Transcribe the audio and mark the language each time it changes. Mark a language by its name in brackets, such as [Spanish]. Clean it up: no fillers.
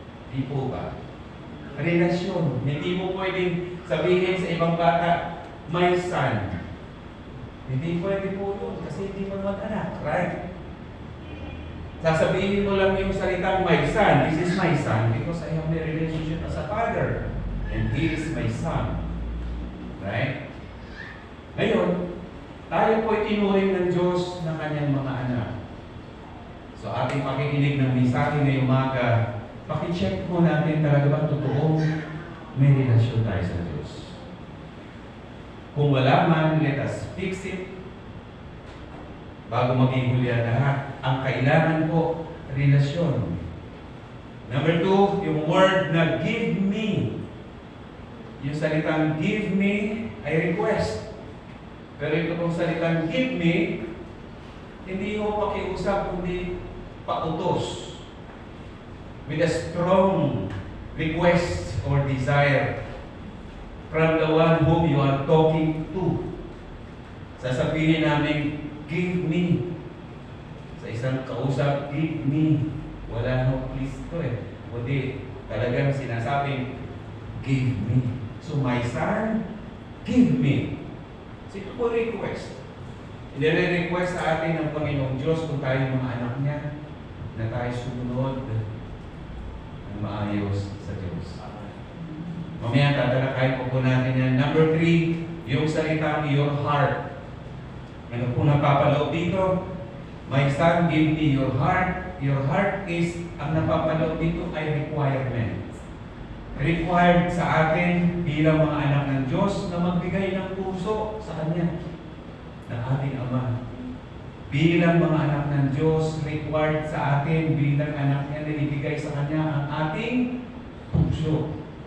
[Filipino] Di po ba? Relasyon. Hindi mo pwedeng sabihin sa ibang bata, [English] my son. [Filipino] Hindi pwede po yun kasi hindi mo mag-anak, [English] right? [Filipino] Sasabihin mo lang yung salitang [English] my son, this is my son because I have a relationship as a father and he is my son. Right? [Filipino] Ngayon, tayo po ay tinuring ng Diyos ng kanyang mga anak. So ating pakikinig ng mensahe ngayong umaga, pakicheck mo natin talaga ba totoong may relasyon tayo sa Diyos. Kung wala man, [English] let us fix it. [Filipino] Bago maging huli lahat, ang kailangan po, relasyon. Number 2, yung word na give me. Yung salitang give me ay request. Pero ito pong salitang give me, hindi mo pakiusap, kundi pautos. [English] With a strong request or desire from the one whom you are talking to. [Filipino] Sasabihin namin, give me. Sa isang kausap, give me. Wala no please to eh. Kundi talagang sinasabing, give me. [English] So my son, give me. So [Filipino] ito po [English] request. [Filipino] Inire-request sa atin ng Panginoong Diyos kung tayo mga anak niya na tayo sumunod ng maayos sa Diyos. Mamaya tatalakayin po natin yan. Number 3, yung salitang your heart. Ano po napapaloob dito? [English] My son, give me your heart. Your heart is, [Filipino] ang napapaloob dito ay requirement. Required sa atin bilang mga anak ng Diyos na magbigay ng puso sa Kanya, ng ating Ama. Bilang mga anak ng Diyos, required sa atin bilang anak niya na ibigay sa Kanya ang ating puso.